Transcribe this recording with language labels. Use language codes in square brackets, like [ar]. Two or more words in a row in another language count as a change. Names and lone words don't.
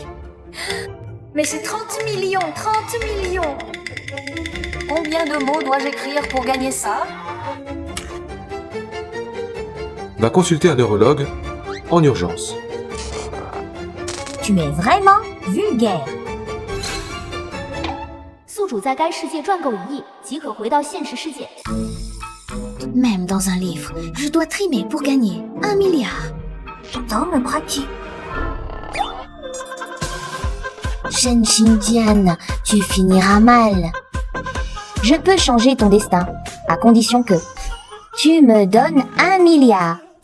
[fr] Mais c'est 30 millions! 30 millions! Combien de mots dois-je écrire pour gagner ça? Va consulter un neurologue en urgence. Tu es vraiment vulgaire. [zh] 宿主在该世界赚够1亿，即可回到现实世界。 [fr] Même dans un livre, je dois trimer pour gagner 1 milliard. Dans pratique. Shen Xinjian, tu finiras mal. Je peux changer ton destin, à condition que tu me donnes 1 milliard.